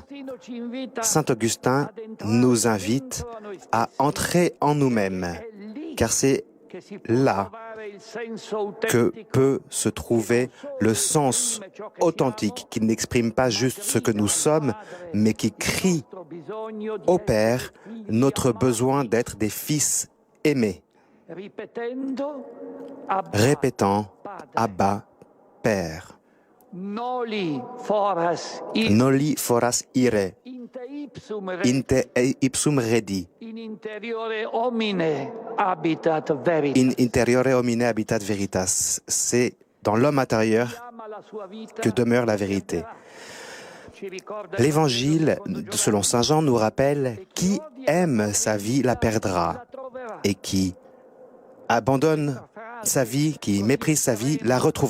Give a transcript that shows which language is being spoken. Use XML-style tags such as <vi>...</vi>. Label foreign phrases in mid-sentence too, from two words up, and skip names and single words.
<fr>Saint Augustin nous invite à entrer en nous-mêmes, car c'est là que peut se trouver le sens authentique, qui n'exprime pas juste ce que nous sommes, mais qui crie au Père notre besoin d'être des fils aimés. Répétant Abba, Père.</fr> <la>Noli foras ire, inte ipsum redi, in interiore homine habitat veritas.</la> <fr>C'est dans l'homme intérieur que demeure la vérité. L'Évangile, selon saint Jean, nous rappelle « Qui aime sa vie la perdra, et qui abandonne sa vie, qui méprise sa vie, la retrouvera.</fr>